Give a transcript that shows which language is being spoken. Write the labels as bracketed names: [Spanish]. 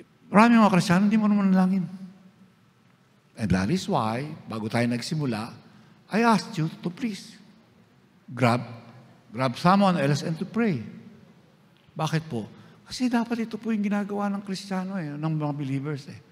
[Filipino] Maraming mga Kristiyano, hindi mo naman nalangin. [English] And that is why, [Filipino] bago tayo nagsimula, [English] I asked you to please grab someone else and to pray. [Filipino] Bakit po? Kasi dapat ito po yung ginagawa ng Kristiyano, ng mga believers.